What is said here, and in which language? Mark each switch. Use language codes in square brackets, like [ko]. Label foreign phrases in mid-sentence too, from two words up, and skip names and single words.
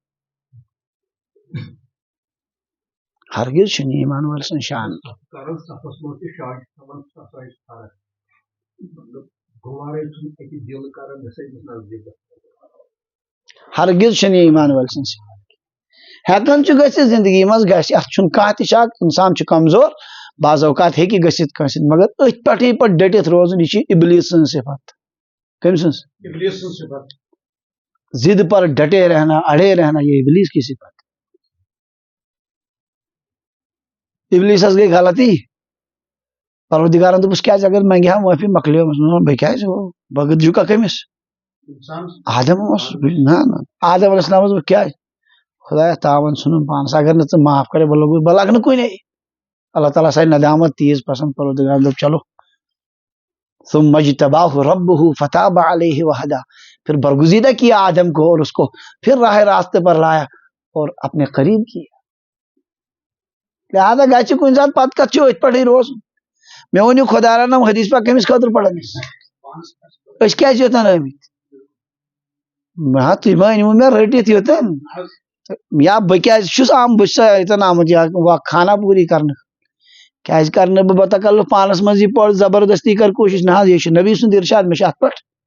[ks] ہرگز چھُنہٕ ایمان وٲلۍ سٕنٛز شان ہرگز چھُنہٕ ایمان وٲلۍ سٕنٛز شان ہٮ۪کان چھُ گٔژھِتھ زندگی منٛز گژھِ اتھ چھُنہٕ کانٛہہ تہِ شک انسان چھُ کمزور بعض اوقات ہیٚکہِ گٔژھِتھ کٲنٛسہِ سۭتۍ مگر أتھۍ پٮ۪ٹھٕے پتہٕ ڈٔٹِتھ روزُن یہِ چھِ ابلیٖس سٕنٛز صفت کٔمۍ سٕنٛز [ur] ضد پر ڈٹے رہنا اڑے رہنا یہ ابلیٖس کی صفت [ks] ابلیٖسس گٔے غلطی پروردگارن دوٚپُس کیٛازِ اگر منگہِ ہا معٲفی مۄکلیو بہٕ کیٛازِ ہو بہٕ جُکا کٔمِس آدم اوس نہ آدم علیہ السلامس دوٚپ کیٛازِ خدایا تاوان ژھُنُن پانس اگر نہٕ ژٕ معاف کرے بہٕ لگہٕ نہٕ کُنے اللہ تعالیٰ سایہِ ندامت تیز پسند پروردگارن دوٚپ چلو [ar] ثم اجتباہ ربہ فتاب علیہ وہدا [ur] پھر برگزیدہ کیا آدم کو اور اس کو پھر راہ راستے پر لایا اور اپنے قریب کیا [ks] لہٰذا گژھِ کُنہِ ساتہٕ پتہٕ کتھ چھُ أتھۍ پٮ۪ٹھٕے روزُن مےٚ ؤنِو خۄدا رنم حدیث پاک کٔمِس خٲطرٕ پران أسۍ کیٛازِ یوٚتن آمٕتۍ ہا تُہۍ ما أنۍوٕ مےٚ رٔٹِتھ یوٚتن یا بہٕ کیٛازِ چھُس بہٕ چھُسا ییٚتٮ۪ن آمُت یا خانہ پوٗری کرنہٕ کیٛازِ کرٕ نہٕ بہٕ بتکلف پانس منٛز یہِ پٔر زبردستی کر کوٗشش نہ حظ یہِ چھُ نبی سُنٛد ارشاد مےٚ چھُ اتھ پٮ۪ٹھ